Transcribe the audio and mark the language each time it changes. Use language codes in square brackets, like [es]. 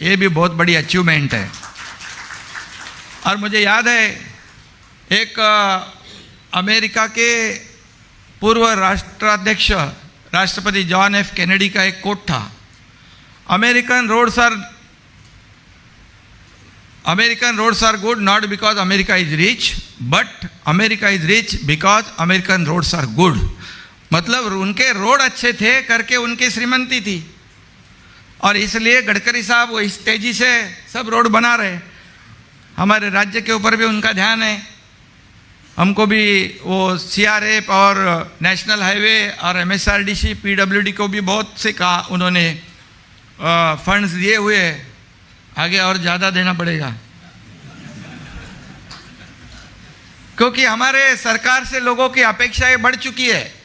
[hi] ये भी बहुत बड़ी अचीवमेंट है। और मुझे याद है, एक अमेरिका के पूर्व राष्ट्राध्यक्ष राष्ट्रपति जॉन एफ कैनेडी का एक कोट था, [en] American roads are American roads are good not because America is rich, but America is rich because American roads are good. [hi] मतलब उनके रोड अच्छे थे करके उनकी श्रीमंती थी, और इसलिए गडकरी साहब वो इस तेजी से सब रोड बना रहे। हमारे राज्य के ऊपर भी उनका ध्यान है। हमको भी वो CRF और नेशनल हाईवे और MSRDC PWD को भी बहुत से कहा उन्होंने फंड्स दिए हुए, आगे और ज़्यादा देना पड़ेगा, क्योंकि हमारे सरकार से लोगों की अपेक्षाएं बढ़ चुकी है।